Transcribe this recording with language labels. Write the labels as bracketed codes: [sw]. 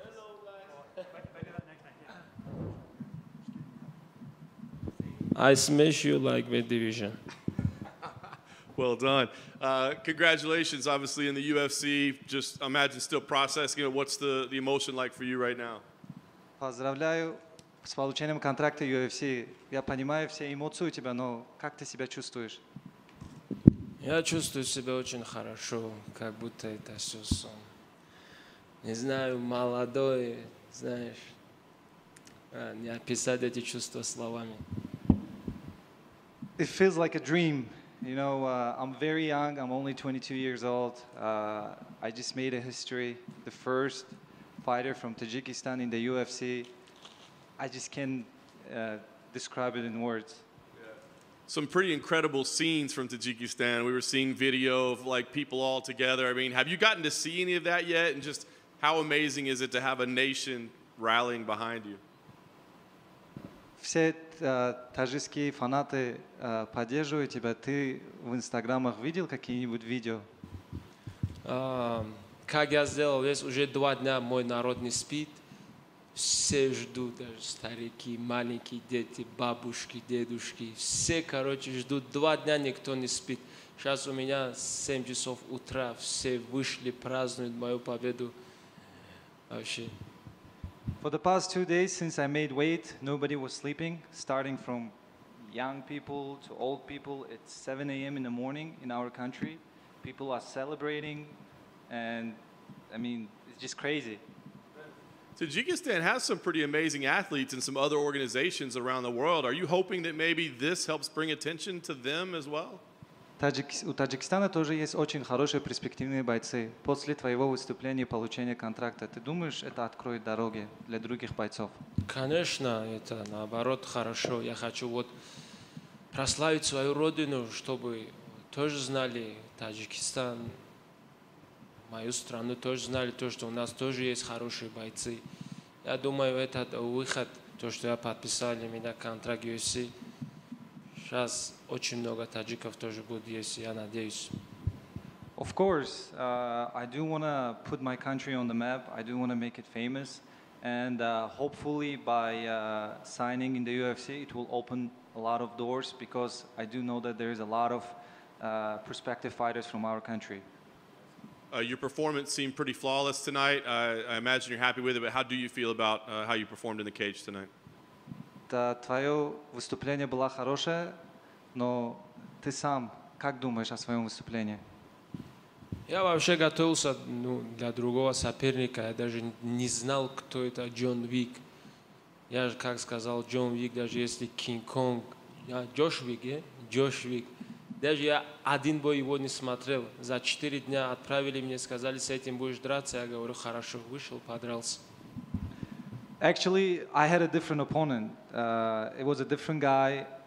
[en] Hello, guys. I smash you like the division. Well done. Congratulations, obviously, in the UFC. Just imagine still processing it. What's the emotion like for you right now? [ru] Поздравляю с получением контракта UFC. Я понимаю все эмоции у тебя, но как ты себя чувствуешь? Я чувствую себя очень хорошо, как будто это все сон. Не знаю, молодой, знаешь, не описать эти чувства словами. [en] It feels like a dream. You know, I'm very young. I'm only 22 years old. I just made a history. The first fighter from Tajikistan in the UFC. I just can't describe it in words. Some pretty incredible scenes from Tajikistan. We were seeing video of like people all together. I mean, have you gotten to see any of that yet? And just how amazing is it to have a nation rallying behind you? [ru] Все таджикские фанаты поддерживают тебя. Ты в инстаграмах видел какие-нибудь видео? Как я сделал, здесь уже 2 дня мой народ не спит. Все ждут, даже старики, маленькие дети, бабушки, дедушки. Все, короче, ждут. 2 дня никто не спит. Сейчас у меня 7 часов утра. Все вышли, празднуют мою победу. Вообще. [en] For the past 2 days since I made weight, nobody was sleeping, starting from young people to old people. It's 7 a.m. in the morning in our country. People are celebrating, and I mean, it's just crazy. Tajikistan has some pretty amazing athletes and some other organizations around the world. Are you hoping that maybe this helps bring attention to them as well? [ru] У Таджикистана тоже есть очень хорошие перспективные бойцы. После твоего выступления и получения контракта, ты думаешь, это откроет дороги для других бойцов? Конечно, это наоборот хорошо. Я хочу вот прославить свою родину, чтобы тоже знали Таджикистан, мою страну тоже знали, то, что у нас тоже есть хорошие бойцы. Я думаю, это выход, то, что я подписал для меня контракт UFC. Сейчас очень много таджиков тоже будет есть, я надеюсь. [en] Of course, I do want to put my country on the map. I do want to make it famous. And hopefully by signing in the UFC, it will open a lot of doors because I do know that there is a lot of prospective fighters from our country. Your performance seemed pretty flawless tonight. I imagine you're happy with it, but how do you feel about how you performed in the cage tonight? [ru] Твое выступление было хорошее, но ты сам как думаешь о своем выступлении? Я вообще готовился для другого соперника. Я даже не знал, кто это Джон Уик. Я же, как сказал Джон Уик, даже если Кинг-Конг, Джош Уик. Даже я один бой его не смотрел. За 4 дня отправили мне, сказали, с этим будешь драться. Я говорю, хорошо, вышел, подрался. [en] Actually, I had a different opponent. It was a different guy.